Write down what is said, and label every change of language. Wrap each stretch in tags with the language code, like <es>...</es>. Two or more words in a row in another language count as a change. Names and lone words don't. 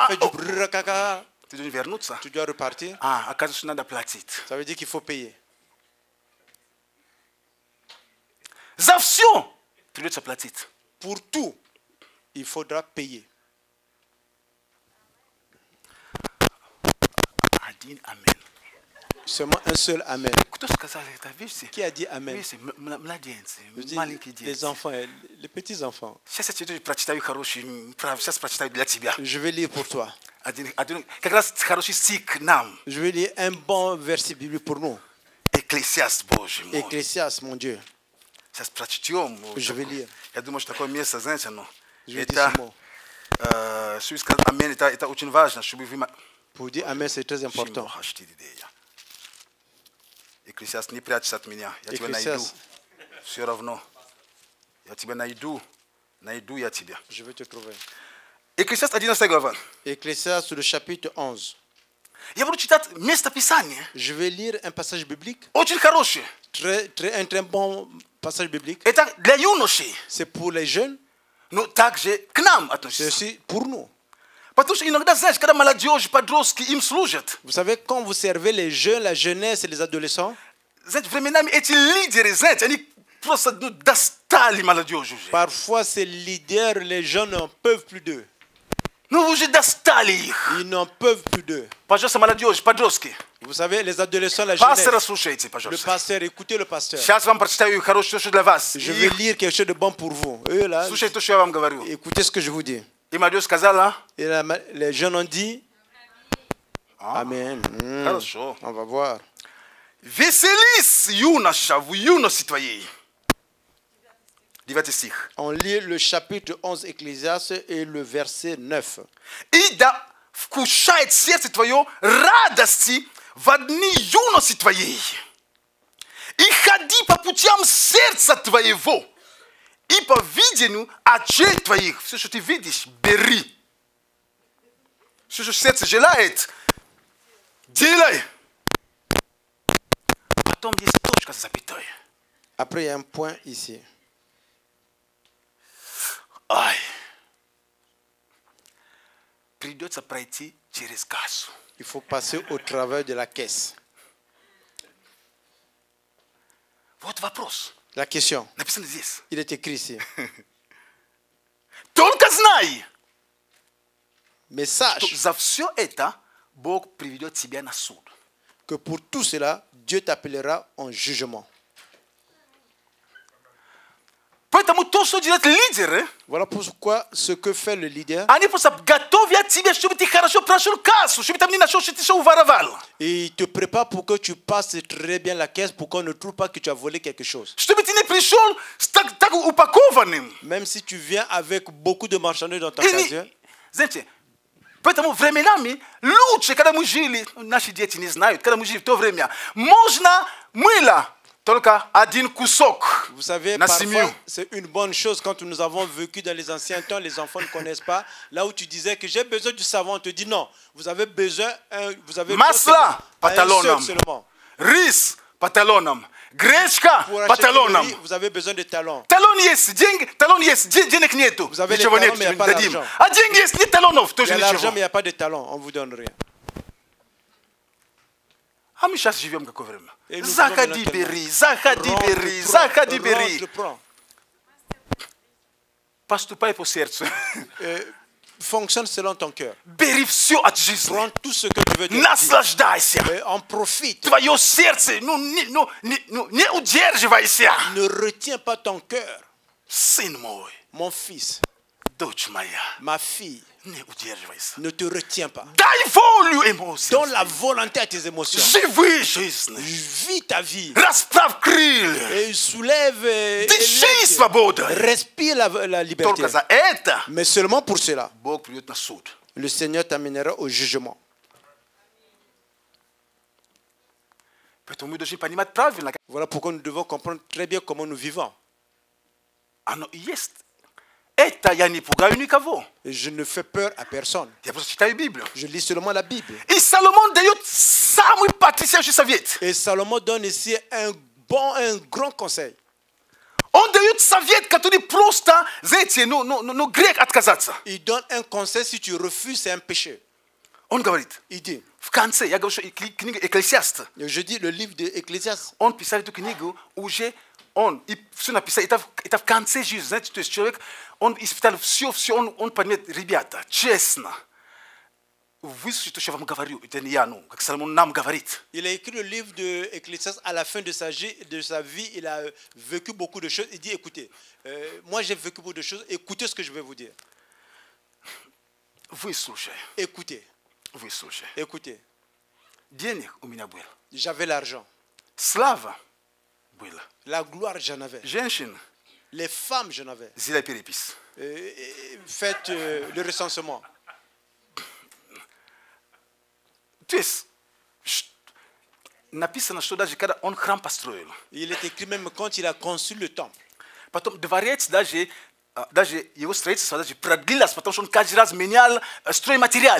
<fr>fais du brrr, caca,</fr> <ru>Ты должен вернуться.</ru> <fr>tu dois repartir.</fr> <ru>Оказывается, надо платить.</ru> <fr>Ça veut dire qu'il faut payer.</fr> <ru>За все придется платить.</ru> <fr>Pour tout, il faudra payer.</fr> <ru>Один амин.</ru> <fr>Seulement un seul Amen.</fr> <ru>Кто сказал это? Видите?</ru> <fr>Qui a dit Amen?</fr> <ru>Видите, младенцы,</ru> <fr>Je dis,</fr> <ru>маленькие</ru> <fr>les</fr> <ru>дети.</ru> <fr>enfants, les petits-enfants.</fr> <ru>Сейчас я тебе прочитаю хороший, сейчас прочитаю для тебя.</ru> <fr>Je vais lire pour toi.</fr> <ru>Как раз хороший стих к нам.</ru> <fr>Je vais lire un bon verset biblique pour nous.</fr> <ru>Экклесиаст Божий мой.</ru> <fr>Ecclésiaste, mon Dieu.</fr> <ru>Сейчас прочтем.</ru> <fr>Je vais lire.</fr> <ru>Я думаю, что такое место, знаете, ну,</ru> <fr>Je vais dire</fr> <ru>это,</ru> <fr>ce mot.</fr> <ru>чтобы сказать амин, это очень важно, чтобы вы...</ru> <fr>Pour dire Amen, c'est très important.</fr> <ru>Экклесиаст, не прячься от меня, я тебя найду.</ru> <fr>Ecclésiaste,</fr> <ru>Все равно. Я тебя найду я тебя.</ru> <fr>je vais te trouver.</fr> <ru>Экклесиаст 11 глава.</ru> <fr>Ecclésiaste, le chapitre 11.</fr> <ru>Я буду читать место Писания.</ru> <fr>Je vais lire un passage biblique,</fr> <ru>Очень хорошее.</ru> <fr>un très bon passage biblique.</fr> <ru>Это для юношей.</ru> <fr>C'est pour les jeunes,</fr> <ru>Но также к нам</ru> <fr>c'est</fr> <ru>относится.</ru> <fr>aussi pour nous.</fr> <ru>Потому что иногда, знаешь, когда молодежь, подростки им служат,</ru> <fr>Vous savez, quand vous servez les jeunes, la jeunesse et les adolescents,</fr> <ru>знаете, временами эти лидеры, знаете, они просто достали молодежь уже.</ru> <fr>parfois ces leaders, les jeunes n'en peuvent plus d'eux.</fr> <ru>Ну, уже достали их.</ru> <fr>Ils n'en peuvent plus d'eux.</fr> <ru>Пожалуйста, молодежь, подростки.</ru> <fr>Vous savez, les adolescents, la</fr> <ru>Пастора</ru> <fr>jeunesse,</fr> <ru>слушайте,</ru> <fr>le</fr> <ru>пожалуйста.</ru> <fr>pasteur, écoutez le pasteur. Сейчас вам прочитаю хорошее, что для вас. Je vais lire quelque chose de bon pour vous. Eux, là,</fr> <ru>Слушайте то, что я вам говорю.</ru> <fr>écoutez ce que je vous dis.</fr> <ru>И молодежь сказала,</ru> <fr>Et les jeunes ont dit, Amen.</fr> <ru>хорошо.</ru> <fr>On va voir.</fr> <ru>Веселись, юноша, в юности твоей. 9 стих.</ru> <fr>On lit le chapitre 11 Ecclésiaste et le verset 9.</fr> <ru>И да вкушает сердце твое радости в дни юности твоей. И ходи по путям сердца твоего. И по видению очей твоих. Все, что ты видишь, бери. Все, что сердце желает, делай. Потом есть точка с запятой.</ru> <fr>Après, il y a un point ici. Ай.</fr> <ru>Придется пройти через кассу.</ru> <fr>Il faut passer au travers de la caisse.</fr> <ru>Вот вопрос.</ru> <fr>La question,</fr> <ru>Написано здесь.</ru> <fr>il est écrit ici.</fr> <ru>Только знай,</ru> <fr>Mais</fr> <ru>что</ru> <fr>sache</fr> <ru>за все это Бог приведет тебя на суд.</ru> <fr>que pour tout cela, Dieu t'appellera en jugement.</fr> <ru>Поэтому то, что делают лидеры,</ru> <fr>Voilà pourquoi ce que fait le leader,</fr> <ru>они просто готовят тебя, чтобы ты хорошо прошел кассу, чтобы там не нашел, что ты все уворовал.</ru> <fr>il te prépare pour que tu passes très bien la caisse pour qu'on ne trouve pas que tu as volé quelque chose.</fr> <ru>Чтобы ты не пришел так упакованным.</ru> <fr>Même si tu viens avec beaucoup de marchandises dans ta</fr> <ru>И</ru> <fr>casier,</fr> <ru>знаете, поэтому временами лучше, когда мы жили, наши дети не знают, когда мы жили в то время, можно мыло, только один кусок</ru> <fr>vous savez,</fr> <ru>на</ru> <fr>parfois,</fr> <ru>семью.</ru> <fr>c'est une bonne chose quand nous avons vécu dans les anciens temps, les enfants ne connaissent pas. Là où tu disais que j'ai besoin du savon, on te dit non, vous avez besoin, vous avez</fr> <ru>Масло по</ru> <fr>un seul</fr> <ru>талонам,</ru> <fr>seulement.</fr> <ru>рис по талонам, гречка</ru> <fr>Pour</fr> <ru>по</ru> <fr>acheter le</fr> <ru>талонам.</ru> <fr>riz, vous avez besoin de talons.</fr> <ru>Талон есть, талон есть, денег нету.</ru> <fr>Vous avez</fr> <ru>Ничего</ru> <fr>les</fr> <ru>нет,</ru> <fr>talons, mais il y a pas</fr> <ru>дадим.</ru> <fr>d'argent.</fr> <ru>А деньги есть, нет талонов,</ru> <fr>Il y</fr> <ru>тоже</ru> <fr>a l'argent,</fr> <ru>ничего.</ru> <fr>mais il n'y a pas de talons, on ne vous donne rien.</fr> <ru>А мы сейчас живем какое время?</ru> <fr>Et nous</fr> <ru>Заходи,</ru> <fr>vivons</fr> <ru>бери, заходи, бери, заходи,</ru> <fr>Rentre,</fr> <ru>бери.</ru> <fr>prends.</fr> <ru>Поступай по сердцу.</ru> <fr>Fonctionne selon ton cœur.</fr> <ru>Бери все от жизни.</ru> <fr>Prends tout ce que tu veux te dire.</fr> <ru>Наслаждайся.</ru> <fr>Et en profite.</fr> <ru>Твое сердце, не удерживайся.</ru> <fr>Ne retiens pas ton cœur.</fr> <ru>Сын мой,</ru> <fr>Mon fils,</fr> <ru>дочь моя,</ru> <fr>ma fille,</fr> <ru>не удерживайся.</ru> <fr>ne te retiens pas.</fr> <ru>Дай волю эмоциям.</ru> <fr>Donne la volonté à tes émotions.</fr> <ru>Живи жизнь.</ru> <fr>Vis ta vie.</fr> <ru>Расправь крылья.</ru> <fr>Et soulève et</fr> <ru>Дыши</ru> <fr>élève.</fr> <ru>свободой.</ru> <fr>Respire la liberté.</fr> <ru>Только за это</ru> <fr>Mais seulement pour cela,</fr> <ru>Бог придет на суд.</ru> <fr>le Seigneur t'amènera au jugement.</fr> <ru>Поэтому мы должны понимать правильно.</ru> <fr>Voilà pourquoi nous devons comprendre très bien comment nous vivons.</fr> <ru>Оно есть. Это я не пугаю никого.</ru> <fr>Et je ne fais peur à personne.</fr> <ru>Я просто читаю Библию.</ru> <fr>Je lis seulement la Bible.</fr> <ru>И Соломон дает самый потрясающий совет.</ru> <fr>Et Salomon donne ici un grand conseil.</fr> <ru>Он дает совет, который просто, знаете, грех отказаться.</ru> <fr>Il donne un conseil, si tu refuses, c'est un péché.</fr> <ru>Он говорит,</ru> <fr>Il dit,</fr> <ru>в конце, я говорю, что книга Экклесиаст,</ru> <fr>je dis le livre d'Ecclésiaste,</fr> <ru>он писал эту книгу уже, он все написал, это в конце жизни, знаете, то есть человек, он испытал все, он поймет, ребята, честно, выслушайте то, что я вам говорю, это не я, как Соломон нам говорит.</ru> <fr>il a écrit le livre d'Ecclésiaste à la fin de sa vie, il a vécu beaucoup de choses. Il dit, écoutez, moi j'ai vécu beaucoup de choses, écoutez ce que je vais vous dire.</fr> <ru>Выслушай,</ru> <fr>Écoutez,</fr> <ru>выслушай.</ru> <fr>écoutez.</fr> <ru>Денег у меня было,</ru> <fr>J'avais l'argent.</fr> <ru>слава была,</ru> <fr>La gloire, j'en avais.</fr> <ru>женщин,</ru> <fr>Les femmes, j'en avais.</fr> <ru>сделай перепись.</ru> <fr>Faites le recensement.</fr> <ru>То есть, написано, что даже когда он храм построил,</ru> <fr>Il est écrit même quand il a conçu le temple.</fr> <ru>потом дворец даже Даже его строительство, даже продлилось, потому что он каждый раз менял стройматериал.</ru>